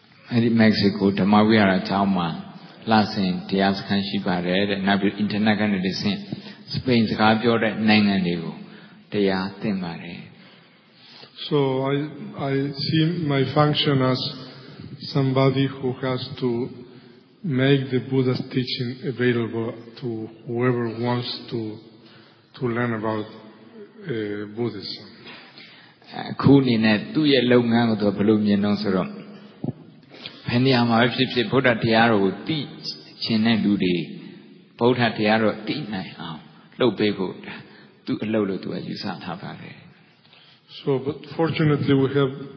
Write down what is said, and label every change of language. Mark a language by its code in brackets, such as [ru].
[my] အဲဒီ Mexico ဓမ္မဝိဟာရကျောင်းမှာလစဉ်တရားစခန်းရှိပါတယ်တဲ့နောက်ပြီး internet ကနေတဆင့် Spain စကားပြောတဲ့နိုင်ငံတွေကိုတရားသင်ပါတယ် [en] So I see my function as somebody who has to make the Buddha's teaching available to whoever wants to learn about Buddhism. [my] အခုအနေနဲ့သူ့ရဲ့လုပ်ငန်းကိုသူဘယ်လိုမြင်တော့ဆိုတော့ဘယ်နေရာမှာဖြစ်ဖြစ်ဗုဒ္ဓတရားတော်ကိုသိချင်တဲ့လူတွေဗုဒ္ဓတရားတော်သိနိုင်အောင်လုပ်ပေးဖို့သူ့အလုပ်လို့သူကယူဆထားပါတယ် [en] So, but fortunately we have